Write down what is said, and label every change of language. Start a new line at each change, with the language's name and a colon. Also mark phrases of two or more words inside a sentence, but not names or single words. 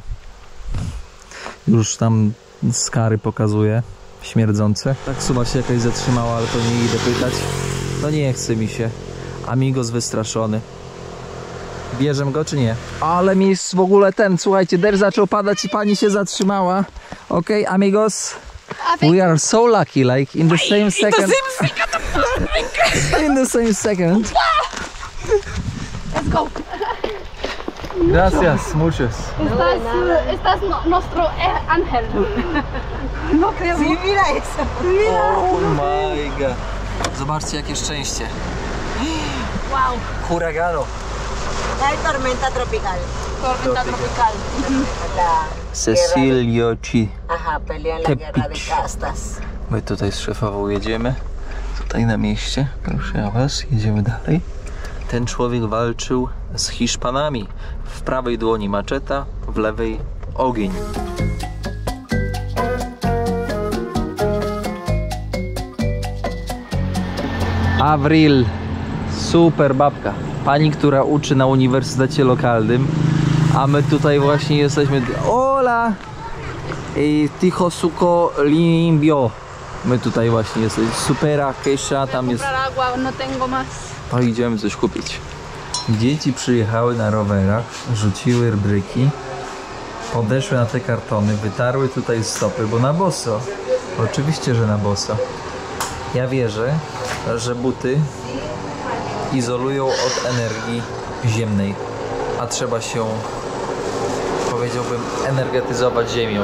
Polish: Już tam skary pokazuje. Śmierdzące. Taksówka się jakaś zatrzymała, ale to nie idę pytać. No nie chce mi się. Amigos wystraszony. Bierzemy go czy nie? Ale mi jest w ogóle słuchajcie, deszcz zaczął padać i pani się zatrzymała. Okej, amigos.
English: We are so lucky, like in the same second. In the same second. Let's go.
Spanish: Gracias, muchos. Estás nuestro ángel. No creo. Sí, mira eso.
English: Oh my god.
Polish: Zobaczcie jakie szczęście. Wow.
Spanish: Huragano. Hay tormenta tropical. Tormenta tropical. La Cecilio Ci. Ajá, pelean la guerra de castas.
Polish: My tutaj z szefową jedziemy. Tutaj na mieście. Proszę ja was, jedziemy dalej. Ten człowiek walczył z Hiszpanami. W prawej dłoni maczeta, w lewej ogień. Avril. Super babka. Pani, która uczy na uniwersytecie lokalnym. A my tutaj właśnie jesteśmy.
Spanish: Hola! Ticho suco limpio.
Polish: My tutaj właśnie jesteśmy. Supera, Kesha, tam jest.
Spanish: Agua, no tengo más.
Polish: To idziemy coś kupić. Dzieci przyjechały na rowerach, rzuciły bryki, podeszły na te kartony, wytarły tutaj stopy, bo na boso. Oczywiście, że na boso. Ja wierzę, że buty izolują od energii ziemnej, a trzeba się, powiedziałbym, energetyzować ziemią.